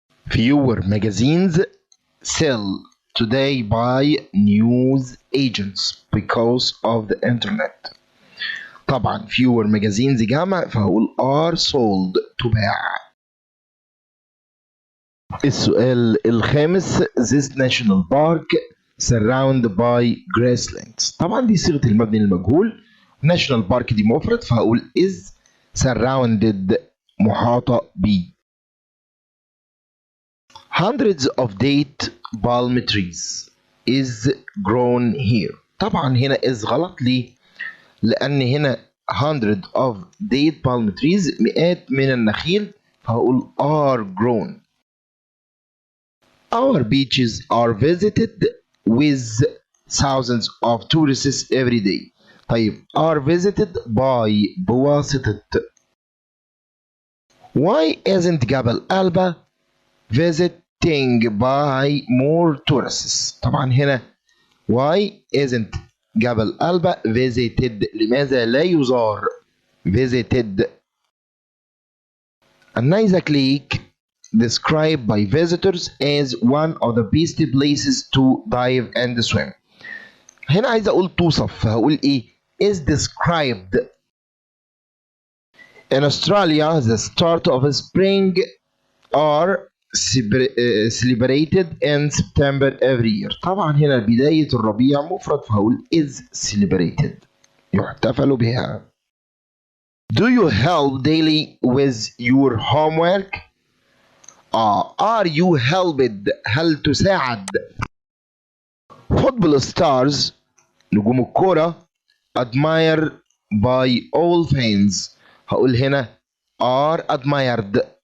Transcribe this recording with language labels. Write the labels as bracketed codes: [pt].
[en] Fewer magazines sell today by news agents because of the internet. [ar] طبعا [en] fewer magazines [ar] جمع فهقول [en] are sold [ar] تباع. السؤال الخامس [en] this national park surrounded by grasslands. [ar] طبعا دي صيغة المبني للمجهول. national park دي مفرد فهقول [en] is surrounded [ar] محاطة ب. [en] hundreds of date palm trees is grown here. [ar] طبعا هنا is غلط ليه؟ لأن هنا [en] 100 of date palm trees [ar] مئات من النخيل فهقول [en] are grown. Our beaches are visited with thousands of tourists every day. طيب are visited by بواسطة. Why isn't جبل ألبا visiting by more tourists؟ طبعا هنا why isn't جبل ألبا visited [ar] لماذا لا يزار [en] visited. النيزك Lake described by visitors as one of the best places to dive and swim. [ar] هنا عايز اقول توصف فهقول ايه [en] is described. In Australia the start of spring are celebrated in September every year. [ar] طبعا هنا بداية الربيع مفرد فهقول [en] is celebrated [ar] يحتفل بها. [en] Do you help daily with your homework? Are you helped [ar] هل تساعد. [en] Football stars [ar] نجوم الكرة [en] admired by all fans [ar] هقول هنا [en] are admired.